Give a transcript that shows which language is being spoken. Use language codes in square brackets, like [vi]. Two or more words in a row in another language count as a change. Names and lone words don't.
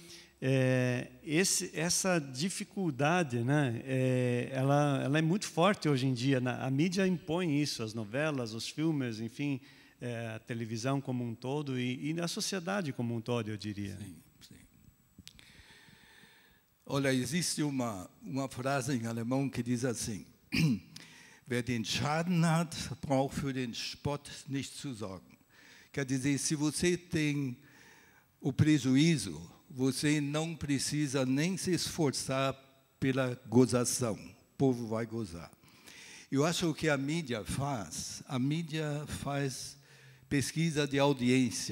[pt] Essa dificuldade, né, ela é muito forte hoje em dia. A mídia impõe isso, as novelas, os filmes, enfim, a televisão como um todo e a sociedade como um todo, eu diria. Sim, sim. Olha, existe uma frase em alemão que diz assim: [de] Wer den Schaden hat, braucht für den Spott nicht zu sorgen. [pt] Quer dizer, se você tem o prejuízo, você não precisa nem se esforçar pela gozação. O povo vai gozar. Eu acho que a mídia faz pesquisa de audiência.